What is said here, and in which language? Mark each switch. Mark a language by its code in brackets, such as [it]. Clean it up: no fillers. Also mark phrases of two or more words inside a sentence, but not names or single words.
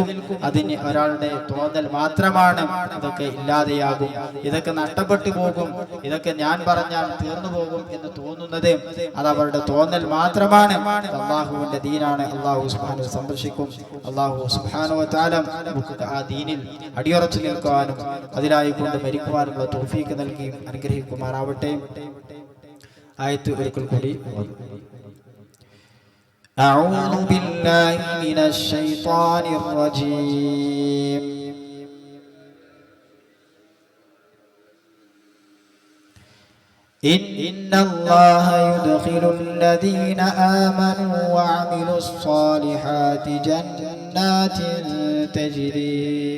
[ml] അതിന് ഒരാളുടെ തോന്നൽ മാത്രമാണ് ഇതൊക്കെ ഇല്ലാതെയാകും, ഇതൊക്കെ നഷ്ടപ്പെട്ടു പോകും, ഇതൊക്കെ ഞാൻ പറഞ്ഞാൽ തീർന്നു പോകും എന്ന് തോന്നുന്നത് അത് അവരുടെ തോന്നൽ മാത്രമാണ്. അല്ലാഹുവിന്റെ ദീനാണ്, അല്ലാഹു [ar] سبحانه وتعالى [ml] സംരക്ഷിക്കും. അല്ലാഹു [ar] سبحانه وتعالى [ml] നമുക്ക് ആ ദീനിൽ അടിയുറച്ചു നിൽക്കുവാനും അതിലായി കൊണ്ട് മരിക്കുവാനുള്ള തൗഫീഖ് നൽകി അനുഗ്രഹിക്കുമാറാവട്ടെ. ആയത്ത് ഒരിക്കൽ കൂടി. [ar] أعوذ بالله من الشيطان الرجيم. إن الله يدخل الذين آمنوا وعملوا الصالحات جنات تجري